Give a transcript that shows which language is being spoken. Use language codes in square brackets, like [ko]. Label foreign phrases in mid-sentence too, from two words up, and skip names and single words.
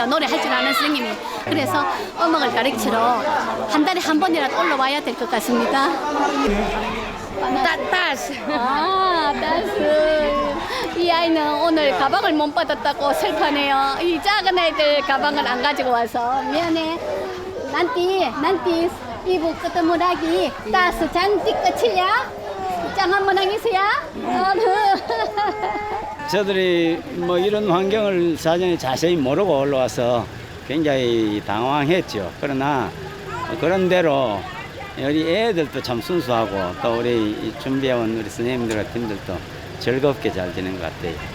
[ko] 노래 할 줄 아는 선생님이. 그래서 음악을 가르치러 한 달에 한 번이라도 올라와야 될 것 같습니다. [id] Tas. 따스. [ko] 이 아이는 오늘 가방을 못 받았다고 슬퍼하네요. 이 작은 애들 가방을 안 가지고 와서 미안해. [id] Nanti ibu ketemu lagi. Tas cantik kecil ya. Jangan menangis ya. [ko] 저들이 뭐 이런 환경을 사전에 자세히 모르고 올라와서 굉장히 당황했죠. 그러나 그런 대로 우리 애들도 참 순수하고 또 우리 준비해온 우리 선생님들과 팀들도 즐겁게 잘 지낸 것 같아요.